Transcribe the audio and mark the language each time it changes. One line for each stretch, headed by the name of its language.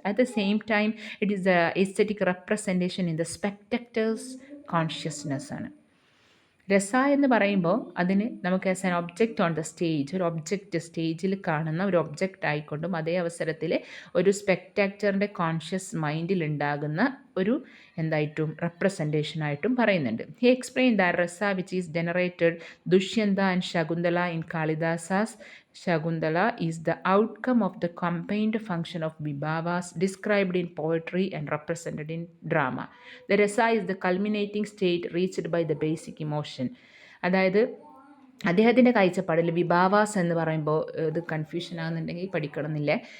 English: At the same time it is a aesthetic representation in the spectators consciousness ആണ്.
Malayalam: രസ എന്ന് പറയുമ്പോൾ അതിന് നമുക്ക്
English: as an object on the stage,
Malayalam: ഒരു ഒബ്ജക്റ്റ് സ്റ്റേജിൽ കാണുന്ന ഒരു ഒബ്ജക്റ്റ് ആയിക്കൊണ്ടും അതേ അവസരത്തിൽ ഒരു സ്പെക്ടാക്ടറിൻ്റെ കോൺഷ്യസ് മൈൻഡിൽ ഉണ്ടാകുന്ന ഒരു എന്തായിട്ടും റെപ്രസെൻറ്റേഷനായിട്ടും പറയുന്നുണ്ട്.
English: He explain the rasa which is generated Dushyanta and Shakuntala in Kalidasa's Shakuntala is the outcome of the combined function of vibhavas described in poetry and represented in drama. The rasa is the culminating state reached by the basic emotion.
Malayalam: അതായത് അദ്ദേഹത്തിൻ്റെ കാഴ്ചപ്പാടിൽ വിഭാവാസ് എന്ന് പറയുമ്പോൾ ഇത് confusion ആകുന്നുണ്ടെങ്കിൽ പഠിക്കണമെന്നില്ല.